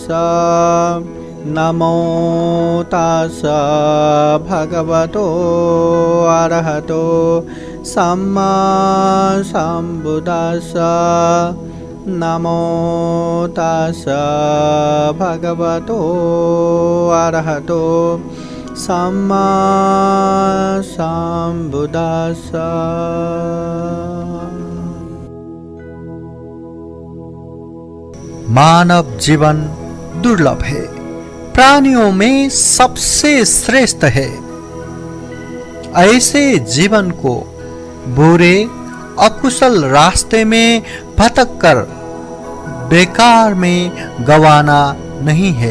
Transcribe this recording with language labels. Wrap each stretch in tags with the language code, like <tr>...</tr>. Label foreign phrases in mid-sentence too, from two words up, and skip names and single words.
<pi>नमो तस्स भगवतो अरहतो सम्मा सम्बुद्दस्स। नमो तस्स भगवतो अरहतो सम्मा सम्बुद्दस्स।</pi> <hi>मानव जीवन दुर्लभ है, प्राणियों में सबसे श्रेष्ठ है। ऐसे जीवन को बुरे अकुशल रास्ते में भटक कर बेकार में गंवाना नहीं है।</hi>